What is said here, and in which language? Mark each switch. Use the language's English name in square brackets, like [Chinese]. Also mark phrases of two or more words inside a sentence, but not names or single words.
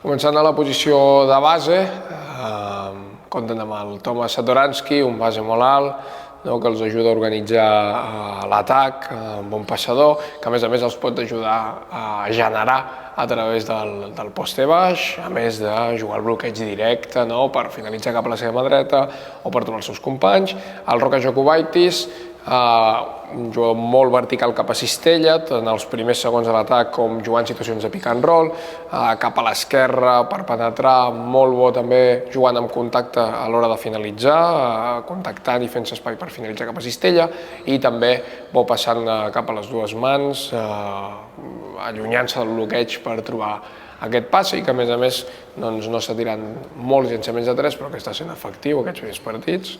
[Catalan] Començant a la posició de base, compten amb el Tomas Satoransky, un base molt alt, que els ajuda a organitzar l'atac, un bon passador, que a més els pot ajudar a generar a través del poste baix, a més de jugar al bloqueig directe per finalitzar cap a la seva mà dreta o per trobar els seus companys. El Roka Jokubaitis, un jugador molt vertical cap a cistella, tant els primers segons de l'atac com jugant en situacions de [English] pick and roll, [Catalan] cap a l'esquerra per penetrar, molt bo també jugant amb contacte a l'hora de finalitzar, contactant i fent-se espai per finalitzar cap a cistella, i també bo passant cap a les dues mans, allunyant-se del bloqueig per trobar aquest passe, i que a més no està tirant molts llançaments de 3, però que està sent efectiu aquests primers partits.